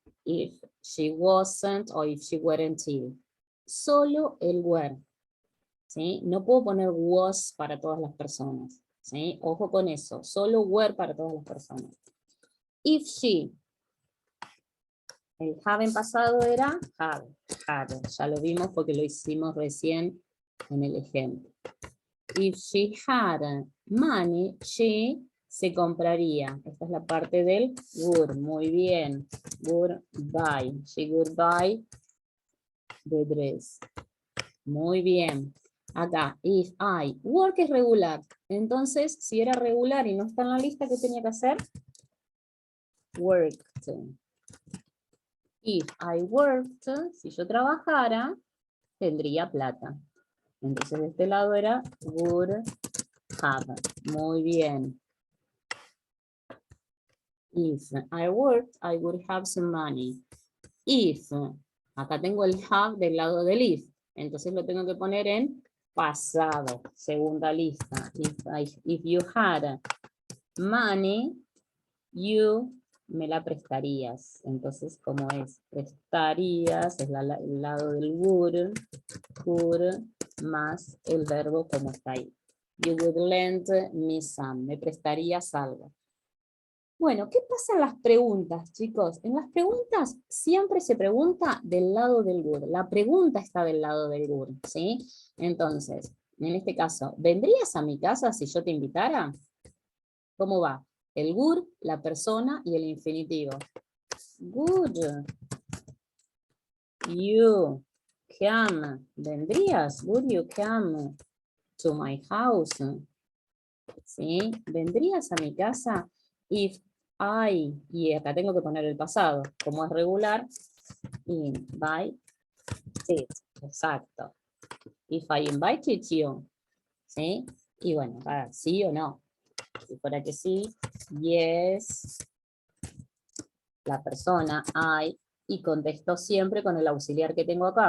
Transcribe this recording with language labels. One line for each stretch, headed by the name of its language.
English: If she wasn't or if she weren't ill.
Spanish: Solo el were. ¿Sí? No puedo poner was para todas las personas. ¿Sí? Ojo con eso. Solo were para todas las personas.
English: If she.
Spanish: El have en pasado era had. Ya lo vimos porque lo hicimos recién en el ejemplo.
English: If she had money, she
Spanish: se compraría. Esta es la parte del would. Muy bien.
English: Would buy. She would buy the dress.
Spanish: Muy bien. Acá,
English: if I.
Spanish: Work es regular. Entonces, si era regular y no está en la lista, ¿qué tenía que hacer?
English: Worked. If I worked,
Spanish: si yo trabajara, tendría plata. Entonces de este lado era
English: would have.
Spanish: Muy bien.
English: If I worked, I would have some money. if.
Spanish: Acá tengo el have del lado del if. Entonces lo tengo que poner en pasado, segunda lista.
English: If you had money, you
Spanish: me la prestarías. Entonces, ¿cómo es? Prestarías, es el lado del would, más el verbo como está ahí.
English: You would lend me some.
Spanish: Me prestarías algo. Bueno, ¿qué pasa en las preguntas, chicos? En las preguntas siempre se pregunta del lado del would. La pregunta está del lado del would, ¿sí? Entonces, en este caso, ¿vendrías a mi casa si yo te invitara? ¿Cómo va? El would, la persona y el infinitivo.
English: Would you come?
Spanish: ¿Vendrías?
English: Would you come to my house?
Spanish: ¿Sí? ¿Vendrías a mi casa?
English: If I,
Spanish: y acá tengo que poner el pasado, como es regular, invite, exacto.
English: If I invited you,
Spanish: ¿sí? Y bueno, sí o no. Si fuera que sí, yes, la persona, I, y contesto siempre con el auxiliar que tengo acá.